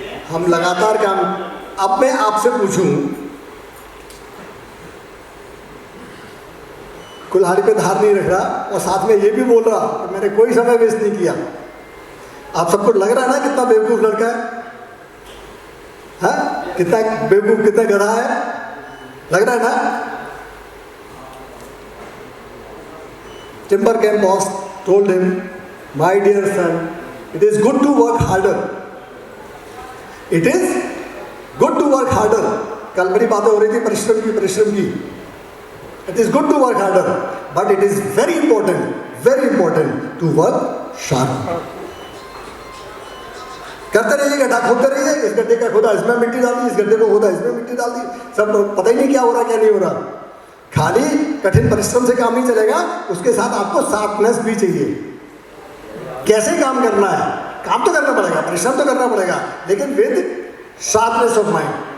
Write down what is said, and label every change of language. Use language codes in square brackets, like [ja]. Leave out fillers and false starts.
[hi] हम लगातार काम. अब मैं आपसे पूछूं, कुल्हाड़ी पे धार नहीं रख रहा और साथ में ये भी बोल रहा कि मैंने कोई समय वेस्ट नहीं किया. आप सबको लग रहा है ना कितना बेवकूफ लड़का है, कितना बेवकूफ, कितना गधा है, लग रहा है ना. [en] Timber Camp boss told him, my dear son, it is good to work harder. It is good to work harder. [hi] कल मेरी बातें हो रही थी परिश्रम की. [en] It is good to work harder, but it is very important to work sharp. [hi] करते रहिए, गड्ढा खोदते रहिए. इस गड्ढे का खोदा, इसमें मिट्टी डाल दी, इस गड्ढे को खोदा, इसमें मिट्टी डाल दी. सब पता ही नहीं क्या हो रहा क्या नहीं हो रहा. खाली कठिन परिश्रम से काम नहीं चलेगा, उसके साथ आपको शार्पनेस भी चाहिए. कैसे काम करना है, काम तो करना पड़ेगा, परिश्रम तो करना पड़ेगा, लेकिन [en] With sharpness of mind.